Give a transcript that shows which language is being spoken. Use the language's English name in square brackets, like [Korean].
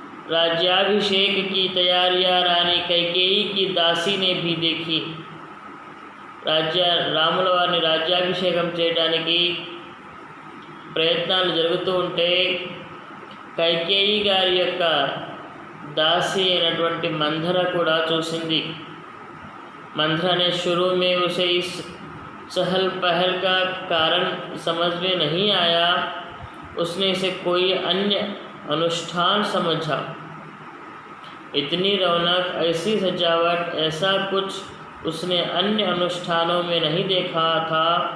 [Hindi] राज्याभिषेक की तैयारियां रानी कैकेयी की दासी ने भी देखी. [Telugu] రాముల వారిని రాజ్యాభిషేకం చేయడానికి ప్రయత్నాలు జరుగుతూ ఉంటే కైకేయి గారి యొక్క दासी అయినటువంటి మంధర కూడా చూసింది. [Hindi] मंथरा ने शुरू में उसे इस चहल पहल का कारण समझ में नहीं आया. उसने इसे कोई अन्य अनुष्ठान समझा. इतनी रौनक, ऐसी सजावट, ऐसा कुछ उसने अन्य अनुष्ठानों में नहीं देखा था.